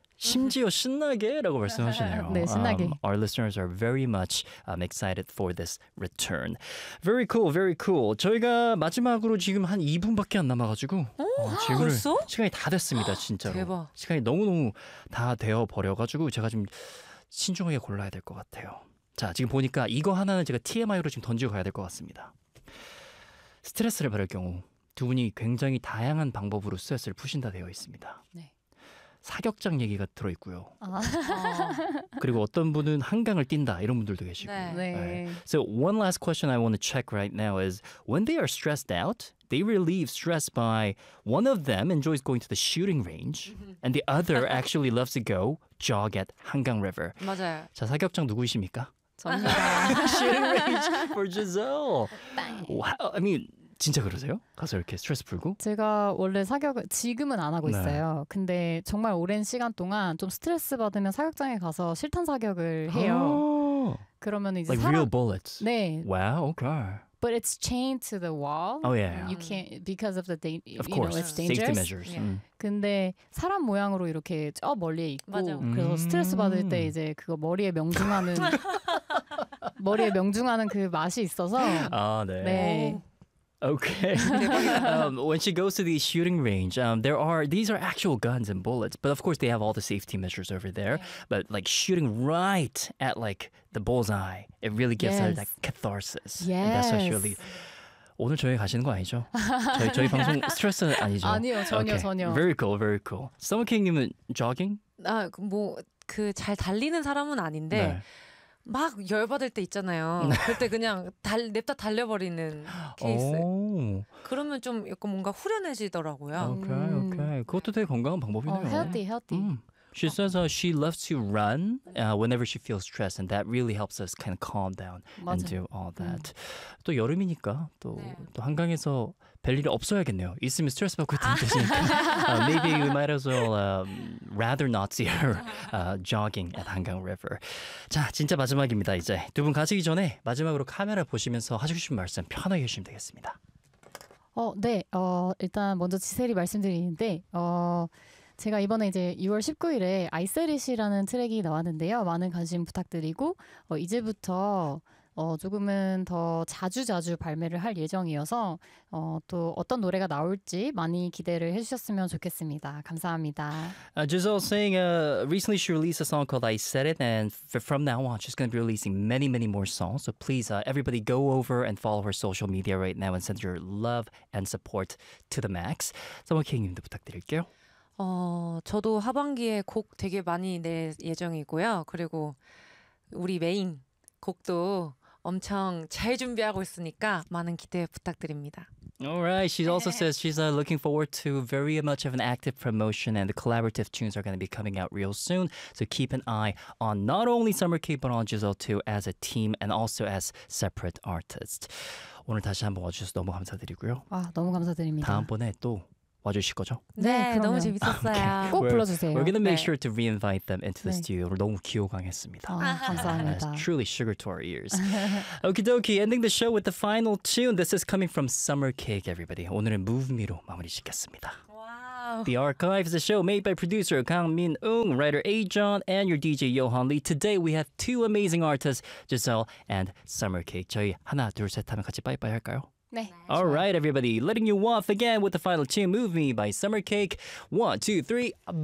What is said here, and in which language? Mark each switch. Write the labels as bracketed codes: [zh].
[ko] 심지어 신나게? 라고 말씀하시네요. 네, 신나게. [en] Our listeners are very much excited for this return. Very cool, very cool. [ko] 저희가 마지막으로 지금 한 2분밖에 안 남아가지고 벌써? 시간이 다 됐습니다, 진짜로. 대박. 시간이 너무너무 다 되어버려가지고 제가 좀 신중하게 골라야 될 것 같아요. 자, 지금 보니까 이거 하나는 제가 TMI로 지금 던지고 가야 될 것 같습니다. 스트레스를 받을 경우 두 분이 굉장히 다양한 방법으로 스트레스를 푸신다 되어 있습니다. 네. 사격장 얘기가 들어있고요. 그리고 어떤 분은 한강을 뛴다 이런 분들도 계시고. 네. 네. [en] So one last question I want to check right now is when they are stressed out, they relieve stress by one of them enjoys going to the shooting range and the other actually loves to go jog at 한강 river. [ko] 맞아요. 자, 사격장 누구이십니까? 저입니다. [en] Shooting range for Giselle. [ko] 땡. [en] Wow, I mean [ko] 진짜 그러세요? 가서 이렇게 스트레스 풀고? 제가 원래 사격을 지금은 안 하고 있어요. 네. 근데 정말 오랜 시간 동안 좀 스트레스 받으면 사격장에 가서 실탄 사격을 해요. 그러면 이제 [en] like [ko] 사람... [en] real bullets. [ko] 네. [en] Wow, okay. But it's chained to the wall. Oh yeah. You can't because of the da- of course. You know, it's dangerous. Safety measures. Yeah. [ko] 근데 사람 모양으로 이렇게 저 멀리에 있고 맞아. 그래서 스트레스 받을 때 이제 그거 머리에 명중하는 머리에 명중하는 그 맛이 있어서 아, 네. 네. [en] Okay. When she goes to the shooting range, these are actual guns and bullets, but of course they have all the safety measures over there. Yeah. But like shooting right at like the bullseye, it really gives yes. her that catharsis. Yes. And that's actually [ko] 오늘 저희 가시는 거 아니죠? 저희 방송 스트레스 아니죠? 아니요, 전혀 [en] okay. [ko] 전혀. [en] Very cool, very cool. Summer King님은 jogging? [ko] 아, 뭐 그 잘 달리는 사람은 아닌데 네. 막 열받을 때 있잖아요. 그때 그냥 냅다 달려버리는 케이스. 그러면 좀 약간 뭔가 후련해지더라고요. [en] 오케이, okay, 오케이. Okay. [ko] 그것도 되게 건강한 방법이네요. [en] Healthy, healthy. She says she loves to run whenever she feels stressed, and that really helps us kind of calm down [ko] 맞아. [en] And do all that. [ko] 또 여름이니까 또, 네. 또 한강에서 별 일이 없어야겠네요. 있으면 스트레스 받고 있을 테니까. [en] maybe we might as well rather not see her jogging at 한강 river. [ko] 자, 진짜 마지막입니다. 이제 두 분 가시기 전에 마지막으로 카메라 보시면서 하시고 싶은 말씀 편하게 해주시면 되겠습니다. 네. 일단 먼저 지세리 말씀드리는데 제가 이번에 이제 6월 19일에 아이세리시라는 트랙이 나왔는데요. 많은 관심 부탁드리고 이제부터 조금은 더 자주 발매를 할 예정이어서 또 어떤 노래가 나올지 많이 기대를 해주셨으면 좋겠습니다. 감사합니다. [en] Giselle saying recently she released a song called I Said It and from now on she's going to be releasing many many more songs. So please everybody go over and follow her social media right now and send your love and support to the max. [ko] 성우킹님도 부탁드릴게요. 저도 하반기에 곡 되게 많이 낼 예정이고요. 그리고 우리 메인 곡도 엄청 잘 준비하고 있으니까 많은 기대 부탁드립니다. [en] Alright, she also says she's looking forward to very much of an active promotion and the collaborative tunes are going to be coming out real soon. So keep an eye on not only Summer K, but on Giselle too as a team and also as separate artists. [ko] 오늘 다시 한번 와주셔서 너무 감사드리고요. 아, 너무 감사드립니다. 다음번에 또 와주실 거죠? 네, 그러면. 너무 재밌었어요. Okay. 꼭 불러주세요. [en] We're gonna make 네. sure to re-invite them into the 네. [ko] studio. 너무 기호강했습니다. 감사합니다. [en] Truly sugar to our ears. Okie dokie, ending the show with the final tune. This is coming from Summer Cake, everybody. [ko] 오늘은 Move Me로 마무리 짓겠습니다. 와우. [en] The Archive is a show made by producer Kang Min-Ung, writer A-John, and your DJ Yohan Lee. Today we have two amazing artists, Giselle and Summer Cake. [ko] 저희 하나 둘 셋 하면 같이 빠이빠이 할까요? 네. [en] All right, everybody. Letting you off again with the final tune, Move Me by Summer Cake. 1, 2, 3, bye-bye.